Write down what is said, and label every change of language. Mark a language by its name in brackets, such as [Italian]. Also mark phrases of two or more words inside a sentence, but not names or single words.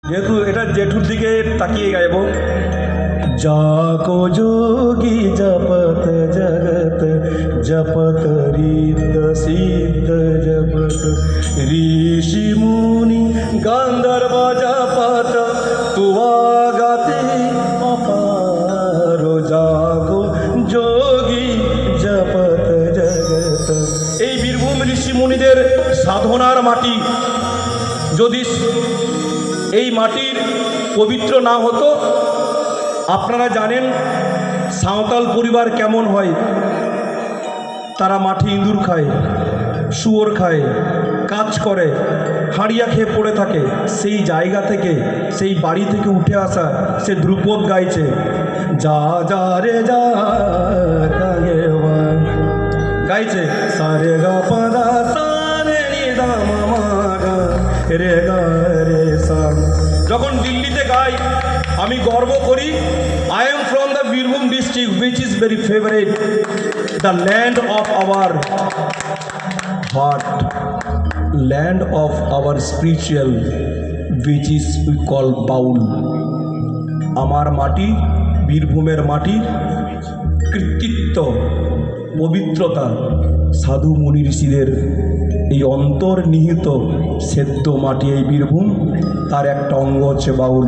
[Bangla] যেহেতু এটা জেঠুর দিকে তাকিয়ে গাইব। [Hindi] जाको जोगी जपत जगत जपत रीत सिद्ध जपत ऋषि मुनि गंधर्व जपत तुआ गाते अपारो जागो जोगी जपत जगत। [Bangla] এই বীরভূম ঋষি মুনিদের সাধনার মাটি, যদি এই মাটির পবিত্র না হতো, আপনারা জানেন সাঁওতাল পরিবার কেমন হয়। তারা মাঠে ইঁদুর খায়, শুয়োর খায়, কাজ করে, হাঁড়িয়া খেয়ে পড়ে থাকে। সেই জায়গা থেকে, সেই বাড়ি থেকে উঠে আসা সে ধ্রুপদ গাইছে, যা যা রে যা গাইছে, সারে গা পাদা সারে নি দা মামা গা রে গা রে সা। যখন দিল্লিতে গাই আমি গর্ব করি, [English] I am from the Birbhum district which is very favorite, the land of our heart, land of our spiritual, which is we call বাউল। [Bangla] আমার মাটি, বীরভূমের মাটি, কৃতিত্ব, পবিত্রতা, সাধু মুনি ঋষিদের এই অন্তর্নিহিত সেদ্ধ মাটি এই বীরভূম, তার একটা অঙ্গ হচ্ছে বাউল।